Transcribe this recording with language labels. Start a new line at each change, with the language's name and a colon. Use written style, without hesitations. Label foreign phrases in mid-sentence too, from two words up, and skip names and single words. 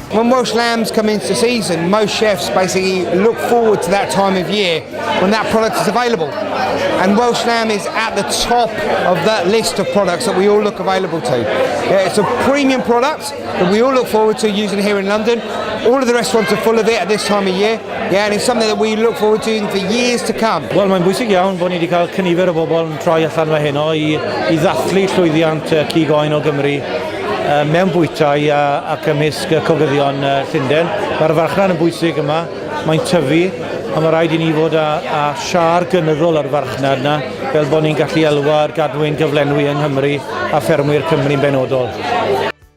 English: When Welsh lambs come into season, most chefs basically look forward to that time of year when that product is available. And Welsh lamb is at the top of that list of products that we all look available to. Yeah, it's a premium product that we all look forward to using here in London. All of the restaurants are full of it at this time of year, and it's something that we look forward to for years to come.
Welsh: Wel, mae'n bwysig iawn bod ni wedi cael cynifer o bobl yn troi allan fe heno i ddathlu llwyddiant cigoen o Gymru mewn bwytai ac ymysg cogyddion Llundain. Mae'r farchnad yn bwysig yma, mae'n tyfu, a mae rhaid i ni fod â siar gynyddol ar farchnad yna, fel bod ni'n gallu elwa'r gadwyn gyflenwi yng Nghymru a ffermwyr Cymru'n benodol.